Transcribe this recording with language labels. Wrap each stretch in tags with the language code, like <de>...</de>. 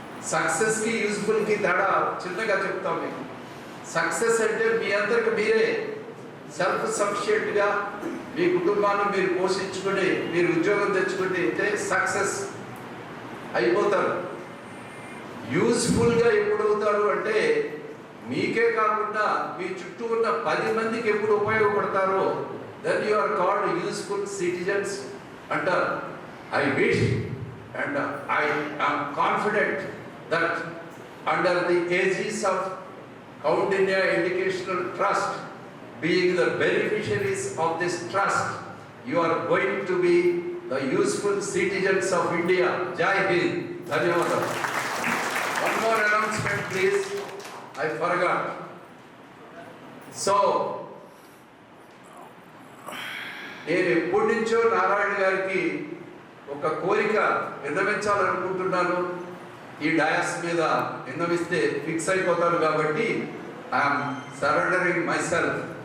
<te>సక్సెస్కి యూస్ఫుల్కి తేడా చిన్నగా చెప్తాం మీకు. సక్సెస్ అంటే మీ అందరికి మీరే సెల్ఫ్ సఫిషియెంట్గా మీ కుటుంబాన్ని మీరు పోషించుకుని మీరు ఉద్యోగం తెచ్చుకుంటే సక్సెస్ అయిపోతారు. యూస్ఫుల్గా ఎప్పుడు అవుతారు అంటే మీకే కాకుండా మీ చుట్టూ ఉన్న 10 మందికి ఎప్పుడు ఉపయోగపడతారో</te> <en>then you are called useful citizens</en> <te>అంటారు.</te> <en>I wish and I am confident that under the aegis of Kaundinya Educational Trust, being the beneficiaries of this trust, you are going to be the useful citizens of India.</en> <hi>Jai Hind. Dhanyawad.</hi> <en>One more announcement please. I forgot.</en> <te>So నేను ఎప్పటి నుంచో నారాయణ గారికి ఒక కోరిక విన్నవించాలనుకుంటున్నాను. ఈ dais మీద విన్నవిస్తే fix అయిపోతాను కాబట్టి</te> <en>I'm surrendering myself.</en>